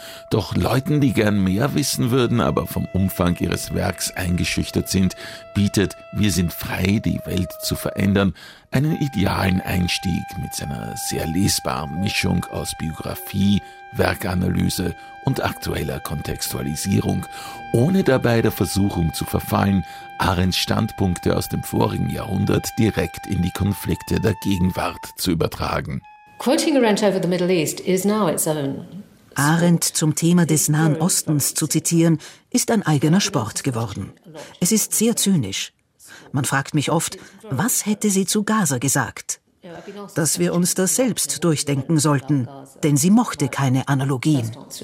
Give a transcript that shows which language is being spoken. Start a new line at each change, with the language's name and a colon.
German: Doch Leuten, die gern mehr wissen würden, aber vom Umfang ihres Werks eingeschüchtert sind, bietet »Wir sind frei, die Welt zu verändern« einen idealen Einstieg mit seiner sehr lesbaren Mischung aus Biografie, Werkanalyse und aktueller Kontextualisierung, ohne dabei der Versuchung zu verfallen, Arendts Standpunkte aus dem vorigen Jahrhundert direkt in die Konflikte der Gegenwart zu übertragen.
English: Quoting Arendt over the Middle East is now its own.
German: Arendt zum Thema des Nahen Ostens zu zitieren, ist ein eigener Sport geworden. Es ist sehr zynisch. Man fragt mich oft, was hätte sie zu Gaza gesagt? Dass wir uns das selbst durchdenken sollten, denn sie mochte keine Analogien.